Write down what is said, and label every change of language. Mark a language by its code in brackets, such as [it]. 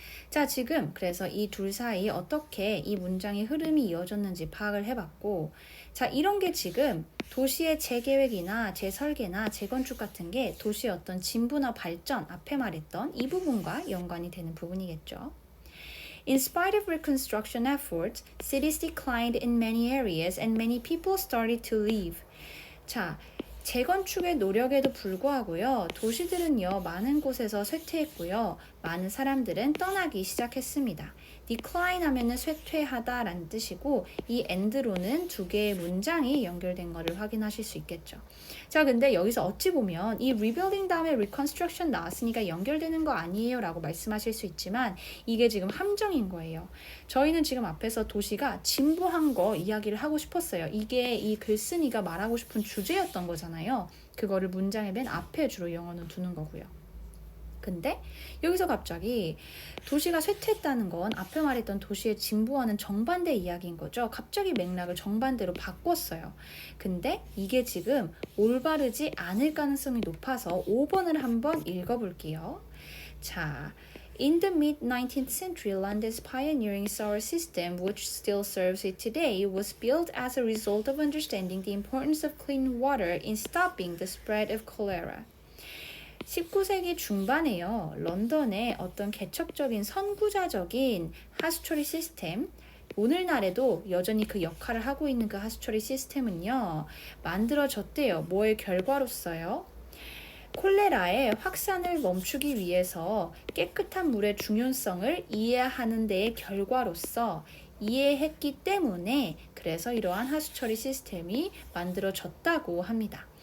[ko] 자, 지금 그래서 이 둘 사이 어떻게 이 문장의 흐름이 이어졌는지 파악을 해봤고 자, 이런 게 지금 도시의 재계획이나 재설계나 재건축 같은 게 도시의 어떤 진보나 발전, 앞에 말했던 이 부분과 연관이 되는 부분이겠죠. [en] In spite of reconstruction efforts, cities declined in many areas and many people started to leave. [ko] 자, 재건축의 노력에도 불구하고요. 도시들은요. 많은 곳에서 쇠퇴했고요. 많은 사람들은 떠나기 시작했습니다. decline 하면은 쇠퇴하다 라는 뜻이고 이 and로는 두 개의 문장이 연결된 거를 확인하실 수 있겠죠. 자, 근데 여기서 어찌 보면 이 rebuilding 다음에 reconstruction 나왔으니까 연결되는 거 아니에요 라고 말씀하실 수 있지만 이게 지금 함정인 거예요. 저희는 지금 앞에서 도시가 진보한 거 이야기를 하고 싶었어요. 이게 이 글쓴이가 말하고 싶은 주제였던 거잖아요. 그거를 문장의 맨 앞에 주로 영어는 두는 거고요. 근데 여기서 갑자기 도시가 쇠퇴했다는 건 앞에 말했던 도시의 진보와는 정반대 이야기인 거죠. 갑자기 맥락을 정반대로 바꿨어요. 근데 이게 지금 올바르지 않을 가능성이 높아서 5번을 한번 읽어볼게요. [en] 자, In the mid-19th century, London's pioneering sewer system, which still serves it today, was built as a result of understanding the importance of clean water in stopping the spread of cholera. [ko] 19세기 중반에요. 런던의 어떤 개척적인 선구자적인 하수처리 시스템, 오늘날에도 여전히 그 역할을 하고 있는 그 하수처리 시스템은요, 만들어졌대요. 뭐의 결과로서요? 콜레라의 확산을 멈추기 위해서 깨끗한 물의 중요성을 이해하는 데의 결과로서 이해했기 때문에 그래서 이러한 하수처리 시스템이 만들어졌다고 합니다.